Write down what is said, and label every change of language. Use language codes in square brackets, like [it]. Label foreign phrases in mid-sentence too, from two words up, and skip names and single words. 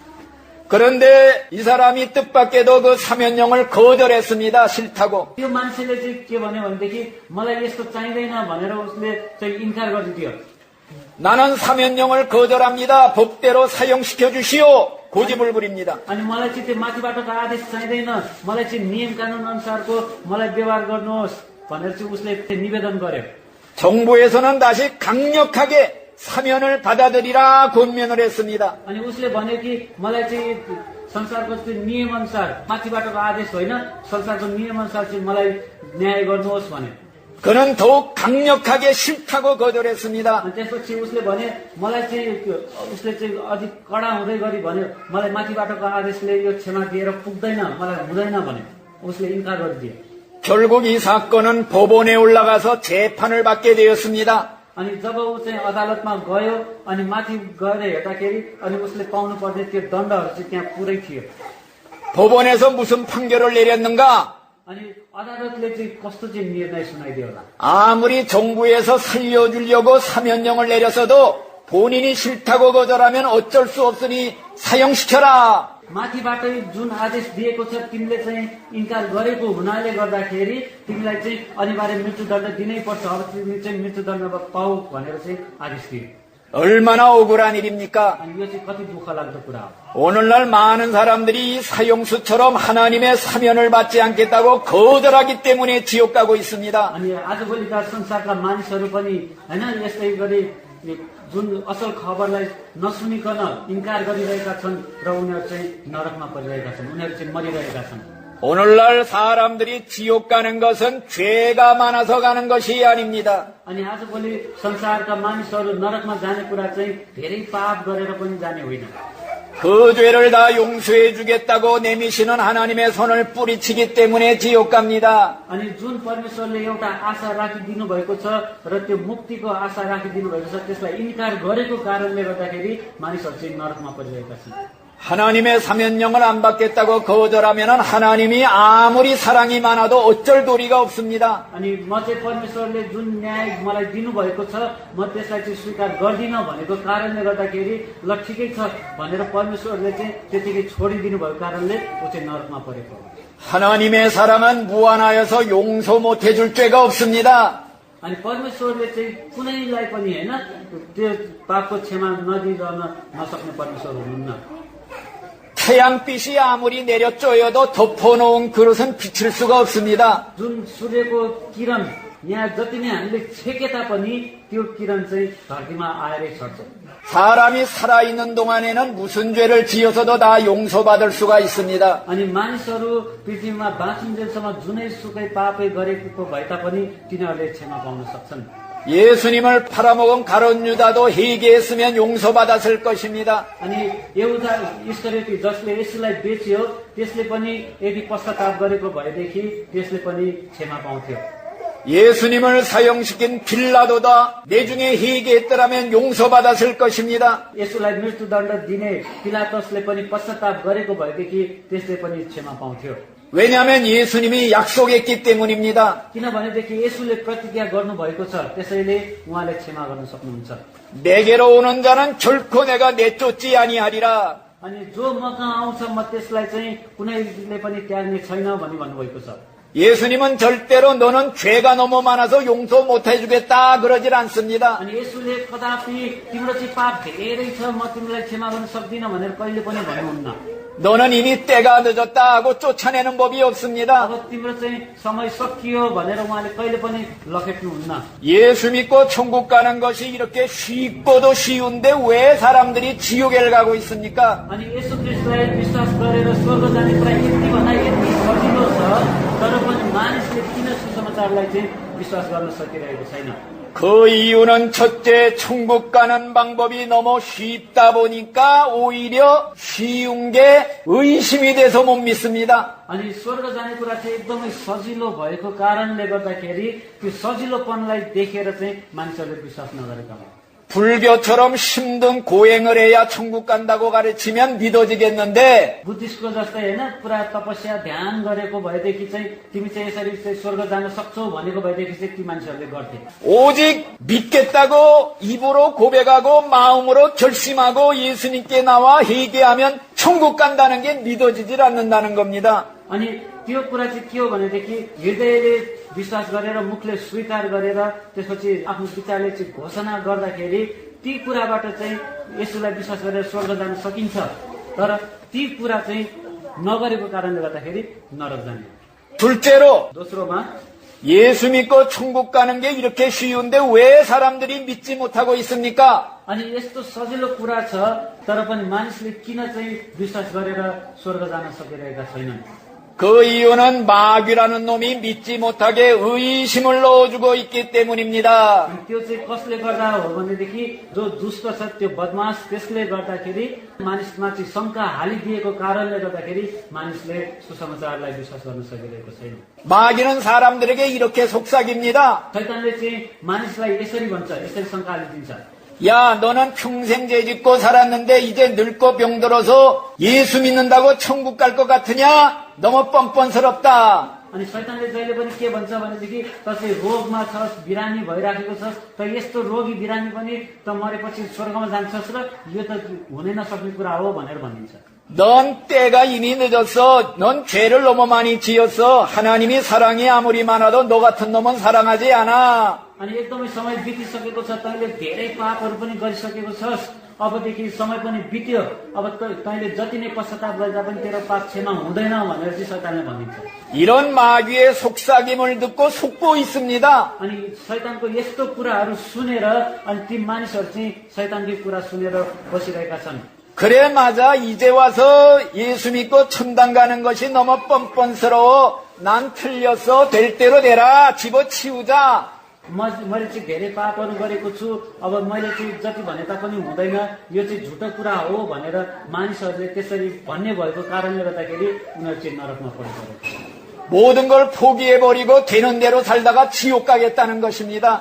[ko] 그런데 이 사람이 뜻밖에도 그 사면령을 거절했습니다. 싫다고. [ne] त्यो मान्छेले चाहिँ के भन्यो भनेदेखि मलाई यस्तो चाहिँदैन भनेर उसले चाहिँ इन्कार गरिदियो। [ko] 나는 사면령을 거절합니다. 법대로 사형시켜 주시오. 고집을 부립니다. [ne] अनि मलाई चाहिँ त्यो माथिबाटको आदेश चाहिँदैन, मलाई चाहिँ नियम कानुन अनुसारको मलाई व्यवहार गर्नुहोस् भनेर चाहिँ उसले निवेदन गर्यो। [ko] 정부에서는 다시 강력하게 사면을 받아들이라 권면을 했습니다. [ne] अनि उसले भन्यो कि मलाई चाहिँ संसारको त्यो नियम अनुसार, माथिबाटको आदेश होइन, संसारको नियम अनुसार चाहिँ मलाई न्याय गर्नुहोस् भने। [ko] 그는 더욱 강력하게 싫다고 거절했습니다. [ne] अनि त्यसपछि उसले भने मलाई चाहिँ उसले चाहिँ अधिक कडा हुँदै गरी भन्यो, मलाई माथिबाटको आदेशले यो क्षमा दिएर पुग्दैन, मलाई हुँदैन भने उसले इन्कार गरिदियो। [ko] 결국 이 사건은 법원에 올라가서 재판을 받게 되었습니다. [ne] अनि जब ऊ चाहिँ अदालतमा गयो अनि माथि गएर हेर्दाखेरि अनि उसले पाउनु पर्ने त्यो दण्डहरू चाहिँ त्यहाँ पुरै थियो। [ko] 법원에서 무슨 판결을 내렸는가? [ne] अनि अदालतले चाहिँ कस्तो चाहिँ निर्णय सुनाइदियो होला। [ko] 아무리 정부에서 살려주려고 사면령을 내렸어도 본인이 싫다고 거절하면 어쩔 수 없으니 사형시켜라. [ne] माथिबाटै जुन आदेश दिएको छ तिमीले चाहिँ इन्कार गरेको हुनाले गर्दाखेरि तिमीलाई चाहिँ अनिवार्य मृत्युदण्ड दिनै पर्छ, अब तिमी चाहिँ मृत्युदण्ड पाऊ भनेर चाहिँ आदेश दियो। [ko] 얼마나 억울한 일입니까? [ne] अनि यो चाहिँ कति दुःख लाग्दो कुरा हो। [ko] 오늘날 많은 사람들이 사형수처럼 하나님의 사면을 받지 않겠다고 거절하기 때문에 지옥 가고 있습니다. [ne] अनि आजभोलिका संसारका मानिसहरू पनि हैन यस्तै गरी जुन असल खबरलाई नसुनिकन इन्कार गरिरहेका छन् र उनीहरू चाहिँ नरकमा परिरहेका छन्, उनीहरू चाहिँ मरिरहेका छन्। [ko] 오늘날 사람들이 지옥 가는 것은 죄가 많아서 가는 것이 아닙니다. [ne] अनि आजभोलि संसारका मानिसहरू नरकमा जाने कुरा चाहिँ धेरै पाप गरेर पनि जाने होइन। [ko] 그 죄를 다 용서해 주겠다고 내미시는 하나님의 손을 뿌리치기 때문에 지옥 갑니다. [ne] अनि जुन परमेश्वरले एउटा आशा राखिदिनु भएको छ र त्यो मुक्तिको आशा राखिदिनु भएको छ त्यसलाई इन्कार गरेको कारणले गर्दाखेरि मानिसहरू चाहिँ नरकमा परिरहेका छन्। [ko] 하나님의 사면령을 안 받겠다고 거절하면 하나님이 아무리 사랑이 많아도 어쩔 도리가 없습니다. [ne] अनि म चाहिँ परमेश्वरले जुन न्याय मलाई दिनुभएको छ म त्यसलाई चाहिँ स्वीकार गर्दिन भनेको कारणले गर्दाखेरि ल ठिकै छ भनेर परमेश्वरले चाहिँ त्यतिकै छोडिदिनु भएको कारणले ऊ चाहिँ नरकमा परेको हो। [ko] 하나님의 사랑은 무한하여서 용서 못해 줄 죄가 없습니다. [ne] अनि परमेश्वरले चाहिँ कुनैलाई पनि हैन त्यो पापको क्षमा नदिइरहन नसक्ने परमेश्वर हुनुहुन्न। [ko] 태양빛이 아무리 내려쪼여도 덮어놓은 그릇은 비칠 수가 없습니다. [ne] जुन सूर्यको किरण यहाँ जति नै हामीले छेके तापनि त्यो किरण चाहिँ धरतीमा आएरै छर्छ। [ko] 사람이 살아있는 동안에는 무슨 죄를 지어서도 다 용서받을 수가 있습니다. [ne] अनि मानिसहरू पृथ्वीमा बाँचुन्जेलसम्म जुनै सुकै पापै गरेको भए तापनि तिनीहरूले क्षमा पाउन सक्छन्। [ko] 예수님을 팔아먹은 가룟 유다도 회개했으면 용서받았을 것입니다. [ne] अनि एउटा इस्करियोती जसले यसुलाई बेच्यो त्यसले पनि यदि पश्चाताप गरेको भएदेखि त्यसले पनि क्षमा पाउँथ्यो। [ko] 예수님을 사형시킨 빌라도다 내중에 회개했더라면 용서받았을 것입니다. [ne] यसुलाई मृत्युदण्ड दिने पिलातसले पनि पश्चाताप गरेको भएदेखि त्यसले पनि क्षमा पाउँथ्यो। [ko] 왜냐하면 예수님이 약속했기 때문입니다. [ne] किनभनेदेखि यसुले प्रतिज्ञा गर्नुभएको छ त्यसैले उहाँले क्षमा गर्न सक्नुहुन्छ। [ko] 내게로 오는 자는 결코 내가 내쫓지 아니하리라. [ne] अनि जो मकहाँ आउँछ म त्यसलाई चाहिँ कुनैले पनि त्याग्ने छैन भनी भन्नुभएको छ। [ko] 예수님은 절대로 너는 죄가 너무 많아서 용서 못 해주겠다 그러질 않습니다. [ne] अनि यसुले कदापि तिम्रो चाहिँ पाप धेरै छ म तिमीलाई क्षमा गर्न सक्दिनँ भनेर कहिले पनि भन्नुहुन्न। [ko] 너는 이미 때가 늦었다 하고 쫓아내는 법이 없습니다. [ne] अब तिम्रो चाहिँ समय सकियो भनेर उहाँले कहिले पनि लखेट्नुहुन्न। [ko] 예수 믿고 천국 가는 것이 이렇게 쉽고도 쉬운데 왜 사람들이 지옥에 가고 있습니까? [ne] अनि यसु ख्रीष्टलाई विश्वास गरेर स्वर्ग जाने कुरा यति भन्दा यति सजिलो छ, तर पनि मानिसले किन सुसमाचारलाई चाहिँ विश्वास गर्न सकिरहेको छैन? [ko] 그 이유는 첫째 천국 가는 방법이 너무 쉽다 보니까 오히려 쉬운 게 의심이 돼서 못 믿습니다. [ne] अनि स्वर्ग जाने कुरा चाहिँ एकदमै सजिलो भएको कारणले गर्दाखेरि त्यो सजिलोपनलाई देखेर चाहिँ मानिसहरूले विश्वास नगरेका हुन्। [ko] 불교처럼 힘든 고행을 해야 천국 간다고 가르치면 믿어지겠는데 [ne] बुद्धिस्टको जस्तै होइन, पुरा तपस्या ध्यान गरेको भएदेखि चाहिँ तिमी चाहिँ यसरी चाहिँ स्वर्ग जान सक्छौ भनेको भएदेखि चाहिँ ती मानिसहरूले गर्थे। [ko] 오직 믿겠다고 입으로 고백하고 마음으로 결심하고 예수님께 나와 회개하면 천국 간다는 게 믿어지질 않는다는 겁니다. [ne] अनि त्यो कुरा चाहिँ के हो भनेदेखि हृदयले विश्वास गरेर मुखले स्वीकार गरेर त्यसपछि आफ्नो विचारले चाहिँ घोषणा गर्दाखेरि ती कुराबाट चाहिँ यसुलाई विश्वास गरेर स्वर्ग जान सकिन्छ, तर ती कुरा चाहिँ नगरेको कारणले गर्दाखेरि नरक जाने। [ko] 둘째로 [ne] दोस्रोमा [ko] 예수 믿고 천국 가는 게 이렇게 쉬운데 왜 사람들이 믿지 못하고 있습니까? [ne] अनि यस्तो सजिलो कुरा छ तर पनि मानिसले किन चाहिँ विश्वास गरेर स्वर्ग जान सकिरहेका छैनन्? [ko] 그 이유는 마귀라는 놈이 믿지 못하게 의심을 넣어주고 있기 때문입니다. [ne] अनि त्यो चाहिँ कसले गर्दा हो भनेदेखि जो दुष्ट छ त्यो बदमाश त्यसले गर्दाखेरि मानिसमा चाहिँ शंका हालिदिएको कारणले गर्दाखेरि मानिसले सुसमाचारलाई विश्वास गर्न सकिरहेको छैन। [ko] 마귀는 사람들에게 이렇게 속삭입니다. [ne] शैतानले चाहिँ मानिसलाई यसरी भन्छ, यसरी शंका हालिदिन्छ, [ko] 야, 너는 평생 죄 짓고 살았는데 이제 늙고 병들어서 예수 믿는다고 천국 갈 것 같으냐? 너무 뻔뻔스럽다. [ne] अनि शैतानले जहिले पनि के भन्छ भनेदेखि त चाहिँ रोगमा छस्, बिरामी भइराखेको छस्, त यस्तो रोगी बिरामी पनि त मरेपछि स्वर्गमा जान्छस् र यो त हुनै नसक्ने कुरा हो भनेर भनिन्छ। [ko] 넌 때가 이미 늦었어. 넌 죄를 너무 많이 지었어. 하나님이 사랑이 아무리 많아도 너 같은 놈은 사랑하지 않아. [ne] अनि एकदमै समय बितिसकेको छ, तैँले धेरै पापहरू पनि गरिसकेको छस्, अबदेखि समय पनि बित्यो, अब तैँले जति नै पश्चाताप गर्दा पनि तेरो पाप क्षमा हुँदैन भनेर चाहिँ शैतानले भनिन्छ। [ko] 이런 마귀의 속삭임을 듣고 속고 있습니다. [ne] अनि शैतानको यस्तो कुराहरू सुनेर अनि ती मानिसहरू चाहिँ शैतानकै कुरा सुनेर बसिरहेका छन्। [ko] 그래 맞아. 이제 와서 예수 믿고 천당 가는 것이 너무 뻔뻔스러워. 난 틀렸어. 될 대로 되라. 집어치우자. [ne] मैले चाहिँ धेरै पापहरू गरेको छु, अब मैले चाहिँ जति भने तापनि हुँदैन, यो चाहिँ झुटो कुरा हो भनेर मानिसहरूले त्यसरी भन्ने भएको कारणले गर्दाखेरि उनीहरू चाहिँ नरकमा परेको। [ko] 모든 걸 포기해버리고 되는 대로 살다가 지옥 가겠다는 것입니다.